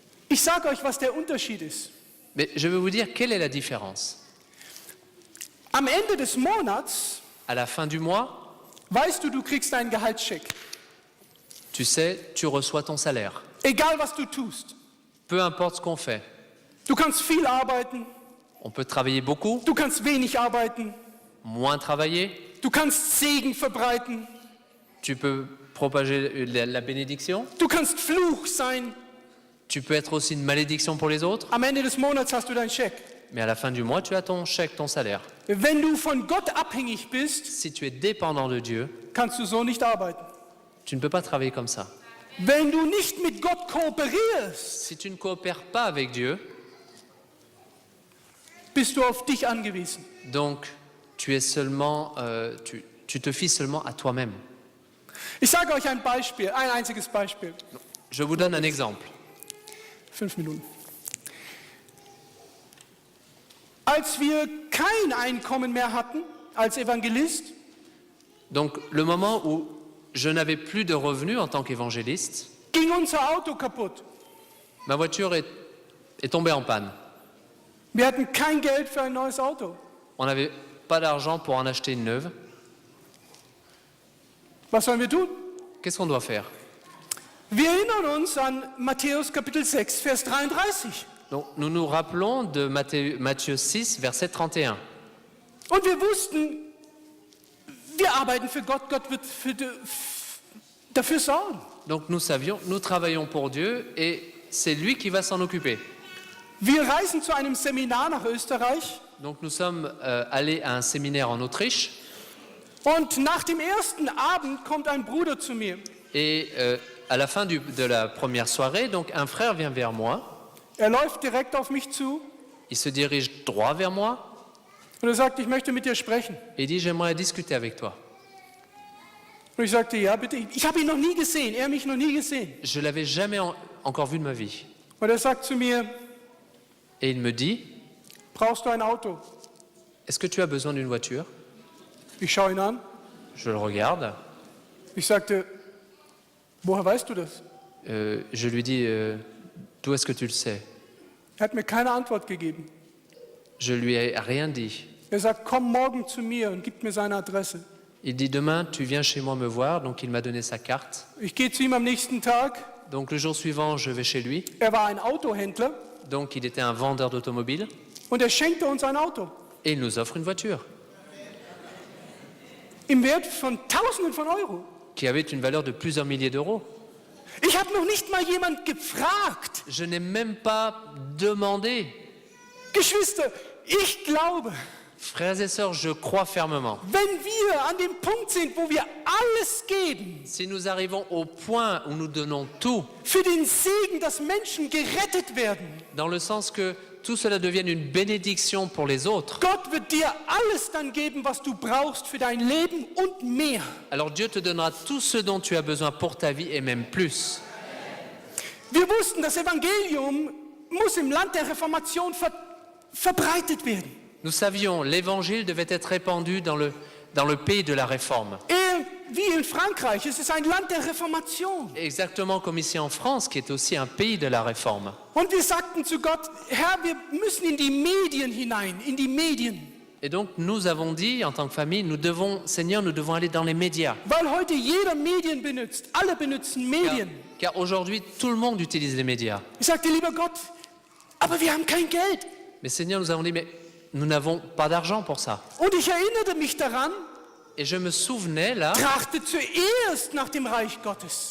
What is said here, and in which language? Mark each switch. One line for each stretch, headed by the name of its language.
German: Ich sage euch, was der Unterschied ist.
French: Mais je veux vous dire quelle est la différence.
German: Am Ende des Monats
French: À la fin du mois,
German: weißt du, du kriegst einen Gehaltscheck.
French: tu sais, tu reçois ton salaire.
German: Egal, was du tust.
French: Peu importe ce qu'on fait.
German: Du kannst viel arbeiten,
French: On peut travailler beaucoup,
German: du kannst wenig arbeiten,
French: moins travailler,
German: du kannst Segen verbreiten,
French: tu peux propager la bénédiction,
German: du kannst Fluch sein.
French: tu peux être aussi une malédiction pour les autres,
German: Am Ende des Monats hast du deinen Scheck.
French: mais à la fin du mois, tu as ton chèque, ton salaire.
German: Wenn du von Gott abhängig bist,
French: Si tu es dépendant de Dieu,
German: kannst du so nicht arbeiten.
French: tu ne peux pas travailler comme ça.
German: Wenn du nicht mit Gott kooperierst,
French: Si tu ne coopères pas avec Dieu,
German: bist du auf dich angewiesen.
French: donc tu es seulement, tu te fies seulement à toi-même.
German: Ich sage euch ein Beispiel, ein einziges Beispiel.
French: Je vous donne un exemple.
German: 5 Minuten. Als wir kein Einkommen mehr hatten als Evangelist,
French: Donc le moment où je n'avais plus de revenus en tant qu'évangéliste,
German: ging unser Auto kaputt.
French: ma voiture est tombée en panne.
German: Wir hatten kein Geld für ein neues Auto.
French: On n'avait pas d'argent pour en acheter une neuve.
German: Was sollen wir tun?
French: Qu'est-ce qu'on doit faire?
German: Wir erinnern uns an Matthäus Kapitel 6, Vers 33.
French: Donc nous nous rappelons de Matthieu 6, verset 31.
German: Und wir wussten, wir arbeiten für Gott, Gott wird dafür sorgen.
French: Donc nous savions, nous travaillons pour Dieu et c'est lui qui va s'en occuper.
German: Wir reisen zu einem Seminar nach Österreich
French: Donc nous sommes allés à un séminaire en Autriche
German: und nach dem ersten Abend kommt ein Bruder zu mir.
French: et à la fin de la première soirée, donc un frère vient vers moi,
German: Er läuft direkt auf mich zu
French: il se dirige droit vers moi
German: und er sagt, ich möchte mit dir sprechen.
French: et dit j'aimerais discuter avec toi.
German: Und ich sagte, ja bitte, ich habe ihn noch nie gesehen, er mich noch nie gesehen.
French: Je l'avais jamais encore vu de ma vie.
German: Und er sagt zu mir,
French: Et il me dit,
German: brauchst du ein Auto?
French: est-ce que tu as besoin d'une voiture?
German: Ich schaue ihn an.
French: Je le regarde.
German: Ich sagte, woher weißt du das?
French: Je lui dis, d'où est-ce que tu le sais?
German: Er hat mir keine Antwort gegeben.
French: Je lui ai rien dit.
German: Er sagt, komm morgen zu mir und gibt mir seine Adresse.
French: Il dit, demain, tu viens chez moi me voir. Donc il m'a donné sa carte.
German: Ich gehe zu ihm am nächsten Tag.
French: Donc le jour suivant, je vais chez lui.
German: Er war ein Autohändler
French: Donc il était un vendeur d'automobile.
German: und er schenkte uns ein Auto.
French: Et il nous offre une voiture
German: Im Wert von Tausenden von Euro.
French: qui avait une valeur de plusieurs milliers d'euros.
German: Ich habe noch nicht mal jemand gefragt.
French: Je n'ai même pas demandé.
German: Geschwister, ich glaube,
French: Frères et sœurs, je crois fermement.
German: wenn wir an dem Punkt sind, wo wir alles geben,
French: Si nous arrivons au point où nous donnons tout,
German: für den Segen, dass Menschen gerettet werden,
French: dans le sens que tout cela devienne une bénédiction pour les autres,
German: Gott wird dir alles dann geben, was du brauchst für dein Leben und mehr.
French: alors Dieu te donnera tout ce dont tu as besoin pour ta vie et même plus.
German: Wir wussten, das Evangelium muss im Land der Reformation verbreitet werden.
French: Nous savions, l'évangile devait être répandu dans le pays de la Réforme.
German: Wie in Frankreich, es ist ein Land der Reformation.
French: Exactement comme ici en France, qui est aussi un pays de la Réforme.
German: Und wir sagten zu Gott, Herr, wir müssen in die Medien hinein, in die Medien.
French: Et donc nous avons dit, en tant que famille, Seigneur, nous devons aller dans les médias.
German: Weil heute jeder Medien benutzt, alle benutzen Medien.
French: Car aujourd'hui, tout le monde utilise les médias.
German: Ich sagte, lieber Gott, aber wir haben kein Geld.
French: Mais Seigneur, nous avons dit, mais nous n'avons pas d'argent pour ça.
German: Und ich erinnerte mich daran,
French: Et je me souvenais là,
German: trachte zuerst nach dem Reich Gottes.